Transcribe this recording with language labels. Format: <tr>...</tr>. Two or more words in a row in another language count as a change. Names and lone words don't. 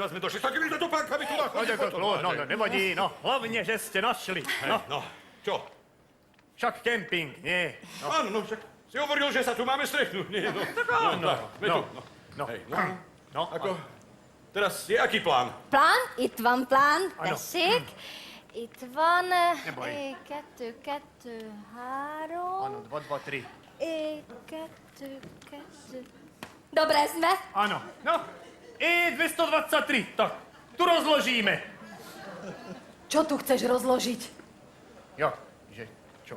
<sk>ledva sme došli. Tak mi to topánkami tu No, nevadí, no. Hlavne, že ste našli. No, No, čo? však kemping, nie? Áno, no však si hovoril, že sa tu máme stretnúť, nie? No, áno. sme tu. No, Hej, no. Ako? Teraz je aký plán? Plán?</sk> <hu>Itt van plán.</hu> <sk>Áno.</sk> <hu>Tessék. Itt van...</hu> <sk>Neboj. 2, 2, 3. Áno, 2, 2, 3. 2, 2. Dobre sme. Áno, no. 223, tak, tu rozložíme. Čo tu chceš rozložiť? Jo, že, čo?</sk>